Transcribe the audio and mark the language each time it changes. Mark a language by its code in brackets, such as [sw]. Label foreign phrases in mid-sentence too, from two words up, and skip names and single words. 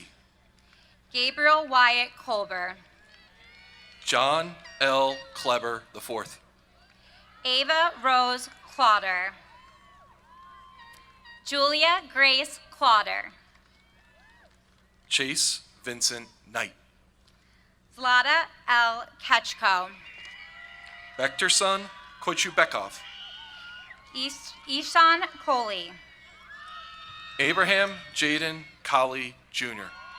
[en] Gabriel Wyatt Colber, John L. Kleber IV, Ava Rose Clodder, Julia Grace Clodder, Chase Vincent Knight, Zlata L. Ketchko, Bekterson Kochubekov, Ishan Coley, Abraham Jaden Colley Jr.